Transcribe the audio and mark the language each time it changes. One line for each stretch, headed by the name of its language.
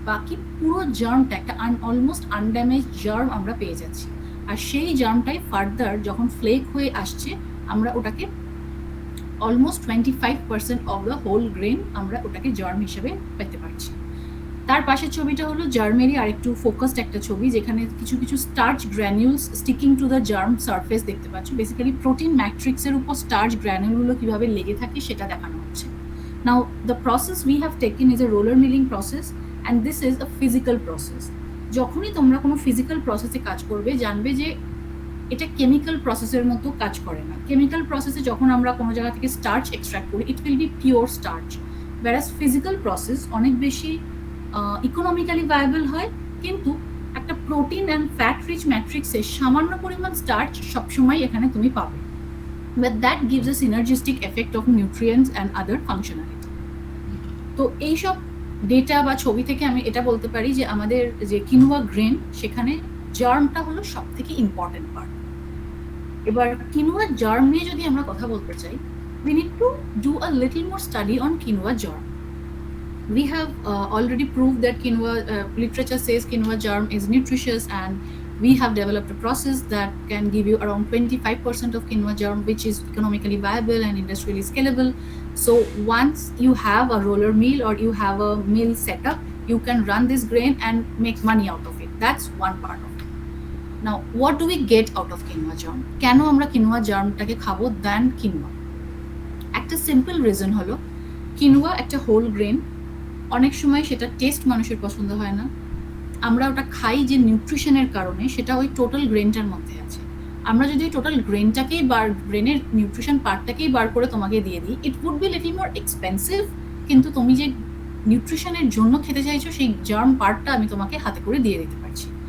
Bangla: বাকি পুরো জার্মটা একটা অলমোস্ট আনড্যামেজ জার্ম আমরা পেয়ে যাচ্ছি, আর সেই জার্মটাই ফার্দার যখন ফ্লেক হয়ে আসছে আমরা ওটাকে almost 25% of the whole grain আমরা ওটাকে জার্ম হিসেবে পেতে পারছি। তার পাশের ছবিটা হলো জার্মেরই আরেকটু ফোকাসড একটা ছবি, যেখানে কিছু কিছু starch granules
English: sticking to the germ surface
Bangla: দেখতে পাচ্ছ। বেসিক্যালি প্রোটিন ম্যাট্রিক্সের উপর স্টার্চ গ্র্যানিউলগুলো কিভাবে লেগে থাকে সেটা দেখানো হচ্ছে।
English: Now the process we have taken is a roller milling process and this is a physical process.
Bangla: যখনই তোমরা কোনো ফিজিক্যাল প্রসেসে কাজ করবে জানবে যে এটা কেমিক্যাল প্রসেসের মতো কাজ করে না। কেমিক্যাল প্রসেসে যখন আমরা কোনো জায়গা থেকে স্টার্চ এক্সট্রাক্ট করি
English: it will be pure starch,
Bangla: whereas physical process অনেক বেশি ইকোনমিক্যালি ভায়াবল হয়, কিন্তু একটা প্রোটিন অ্যান্ড ফ্যাট রিচ ম্যাট্রিক্সে সামান্য পরিমাণ স্টার্চ সবসময় এখানে তুমি পাবে,
English: but that gives a synergistic effect of nutrients and other functionality.
Bangla: তো এইসব ডেটা বা ছবি থেকে আমি এটা বলতে পারি যে আমাদের যে কিনোয়া গ্রেন সেখানে জার্মটা হলো সব থেকে ইম্পর্টেন্ট পার্ট। এবার কিনোয়া জার্ম নিয়ে যদি আমরা কথা বলতে চাই,
English: we need to do a little more study on quinoa germ. We have already proved that quinoa literature says quinoa germ is nutritious, and we have developed a process that can give you around 25% of quinoa germ, which is economically viable and industrially scalable. So once you have a roller mill or you have a mill setup, you can run this grain and make money out of it. That's one part of it. Now, what do we get out of quinoa germ?
Bangla: কেন আমরা quinoa germটাকে খাবো
English: than quinoa?
Bangla: একটা simple reason হলো quinoa একটা whole grain, অনেক সময় সেটা test মানুষের পছন্দ হয় না। আমরা ওটা খাই যে নিউট্রিশনের কারণে, সেটা ওই টোটাল গ্রেনটার মধ্যে আছে। আমরা যদি টোটাল গ্রেনটাকেই গ্রেনের নিউট্রিশন পার্টটাকেই বার করে তোমাকে দিয়ে দিই,
English: it would be little more expensive,
Bangla: কিন্তু তুমি যে নিউট্রিশনের জন্য খেতে চাইছো সেই জার্ম পার্টটা আমি তোমাকে হাতে করে দিয়ে দিতে পারছি।